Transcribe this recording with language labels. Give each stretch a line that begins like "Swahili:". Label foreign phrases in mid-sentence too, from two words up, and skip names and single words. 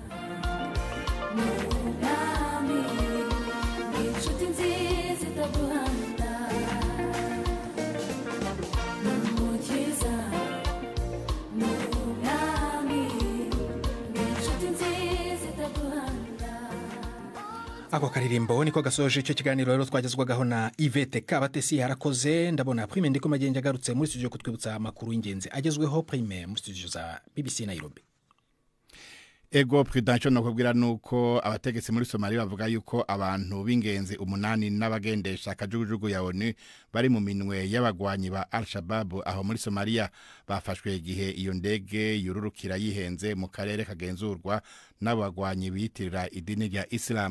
Rundi: Inshuti nziza itaguhanda, n'umukiza, n'umwami, inshuti nziza itaguhanda. Ako karirimbo niko gasoje icyo kiganiro rero twagezwagaho na Yvette Kabatesi. Harakoze. Ndabona Prime ndiko magenge agarutse muri studio kutwibutsa amakuru y'ingenzi agezweho. Prime mu studio za BBC Nairobi. Ego Prudence no kubwira nuko abategetsi muri Somalia bavuga yuko abantu b'ingenzi 8 n'abagendesha akajugujugu ya ONU bari mu minwe y'abagwanyi ba Al-Shabaab aho muri Somalia bafashwe igihe iyo ndege yururukira yihenze mu karere kagenzurwa n'abagwanyi bitirira idini rya Islam.